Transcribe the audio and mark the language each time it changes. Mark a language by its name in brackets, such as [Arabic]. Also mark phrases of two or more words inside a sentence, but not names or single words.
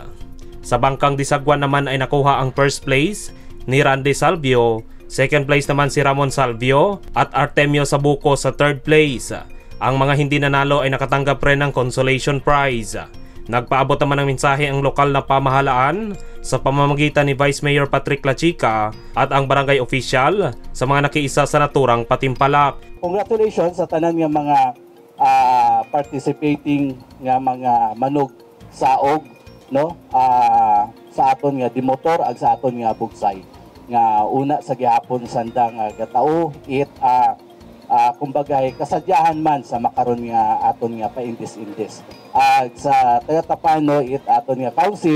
[Filipino] Sa bangkang disagwan naman ay nakuha ang [English] first place [Filipino] ni Randy Salvio, [English] second place [Filipino] naman si Ramon Salvio at Artemio Sabuco sa [English] third place. [Filipino] Ang mga hindi nanalo ay nakatanggap rin ng [English] consolation prize. [Filipino] Nagpaabot naman ng mensahe ang lokal na pamahalaan sa pamamagitan ni Vice Mayor Patrick Lachica at ang barangay official sa mga nakiisa sa naturang patimpalak. [Hiligaynon] Congratulations sa tanan nga mga participating nga mga manog saog, no, sa aton nga di-motor ag sa aton nga bugsay nga una sa gihapon sandang gatao kumbaga kasadyahan man sa makaron nga aton nga paindis-indis sa taga-Tapano aton nga council.